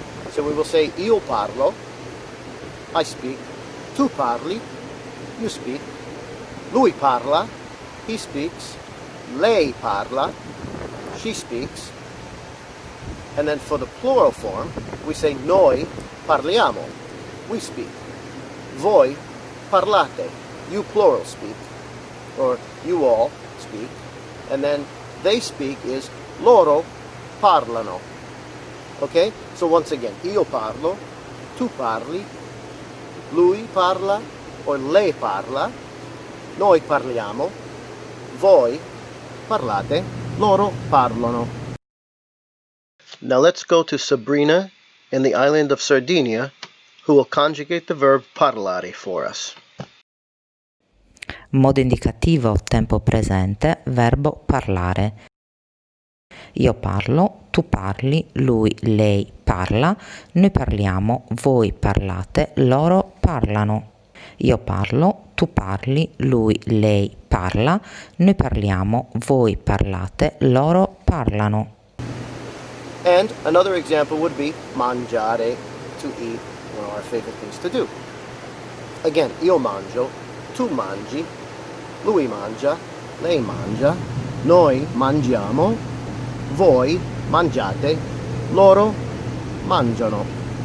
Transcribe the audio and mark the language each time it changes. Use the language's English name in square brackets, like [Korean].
[English] So we will say [Italian] io parlo, [English] I speak, [Italian] tu parli, [English] you speak, [Italian] lui parla, [English] he speaks, [Italian] lei parla, [English] she speaks, and then for the plural form, we say [Italian] noi parliamo, [English] we speak, [Italian] voi parlate, [English] you plural speak, or you all speak, and then they speak is [Italian] loro parlano. [English] Okay? So once again, [Italian] io parlo, tu parli, lui parla, or lei parla, noi parliamo, voi parlate, loro parlano. [English] Now let's go to Sabrina in the island of Sardinia, who will conjugate the verb parlare for us. [Italian] Modo indicativo, tempo presente, verbo parlare. Io parlo, tu parli, lui, lei parla, noi parliamo, voi parlate, loro parlano. Io parlo, tu parli, lui, lei parla, noi parliamo, voi parlate, loro parlano. [English] And another example would be mangiare, to eat, one of our favorite things to do. [Italian] Again, io mangio, tu mangi, lui mangia, lei mangia, noi mangiamo, voi mangiate, loro mangiano.